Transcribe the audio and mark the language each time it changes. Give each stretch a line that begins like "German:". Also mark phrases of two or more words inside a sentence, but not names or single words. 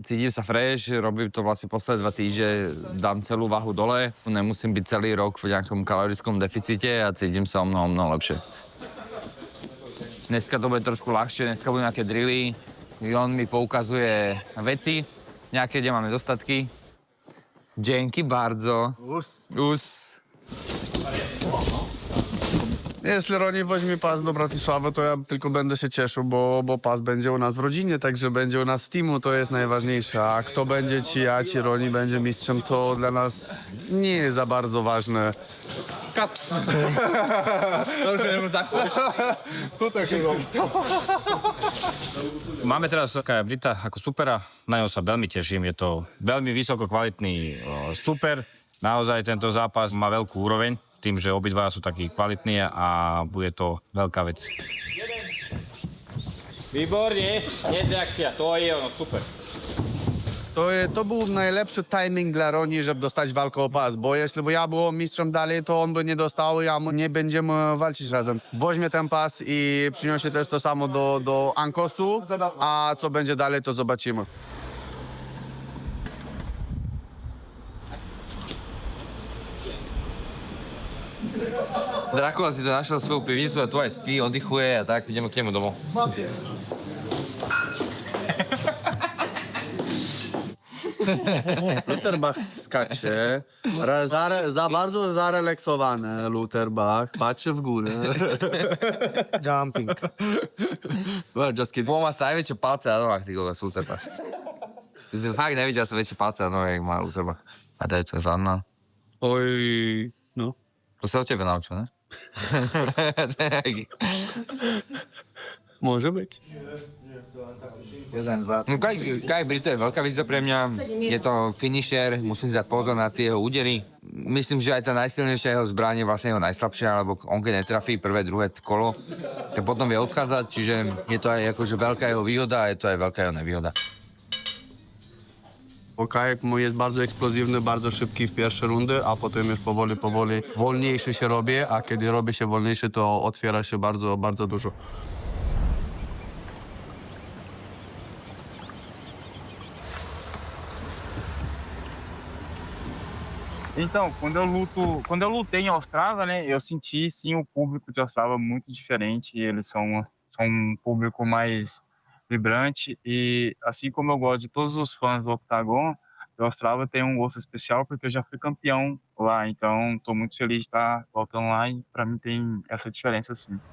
Slovak: Cítim sa fresh, robím to vlastne posledné 2 týždne, dám celú váhu dole. Nemusím byť celý rok v nejakom kalorickom deficite a cítim sa o mnoho lepšie. Dneska to bude trošku ľahšie, dneska budú nejaké drily. On mi poukazuje veci, nejaké, kde mám nedostatky.
Polish: Dzięki bardzo. Us. Jeśli Roni weźmie pas do Bratysławy, to ja tylko będę się cieszył, bo pas będzie u nas w rodzinie, także będzie u nas w teamu, to jest najważniejsze. A kto będzie, czy ja, czy Roni będzie mistrzem, to dla nas nie jest za bardzo ważne. Kat.
Slovak: To už je tak.
Polish: To takiego.
Slovak: Máme teraz Kaika Brita ako supera, na ňo sa veľmi teším, je to veľmi vysoko kvalitný super. Naozaj tento zápas má veľkú úroveň, tým, že obidva sú takí kvalitní a bude to veľká vec. Výborne, reakcia, to je ono, super.
Polish: To był najlepszy timing dla Roni, żeby dostać walkę o pas, bo jeśli by ja był mistrzem dalej, to on by nie dostał i nie będziemy walczyć razem. Weźmie ten pas i przyniesie też to samo do Ankosu, a co będzie dalej, to zobaczymy.
Slovak: Drakula si to našiel svoju pivnicu a tu aj spí, oddychuje a tak, ideme k nemu domov.
Polish: Luterbach skacze, za bardzo zarelaksowany Luterbach, patrzy w górę.
English: Jumping. Well, just kidding.
Slovak: Má najväčšie palce na nohách, ty kokos, Luterbach. Fakt nevidel som väčšie palce na nohách, jak má Luterbach.
Czech: A to je to žádná.
Slovak: Oj, no. To sa od tebe naučil, ne? Môže byť. No, Kaik Brito je veľká výzva pre mňa. Je to finisher, musím si dať pozor na tie jeho údery. Myslím, že aj tá najsilnejšia jeho zbraň je vlastne jeho najslabšia, lebo on keď netrafí prvé, druhé kolo, tak potom vie odchádzať, čiže je to aj akože veľká jeho výhoda a je to aj veľká jeho nevýhoda.
Polish: Kaik jest bardzo eksplozywny, bardzo szybki w pierwsze rundy, a potem już powoli wolniejszy się robi, a kiedy robi się wolniejszy, to otwiera się bardzo, bardzo dużo.
Portuguese: Então, quando eu lutei em Ostrava, né, eu senti sim o público de Ostrava muito diferente. Eles são um público mais vibrante e assim como eu gosto de todos os fãs do Octagon, o Ostrava tem um gosto especial porque eu já fui campeão lá, então estou muito feliz de estar voltando lá e para mim tem essa diferença sim.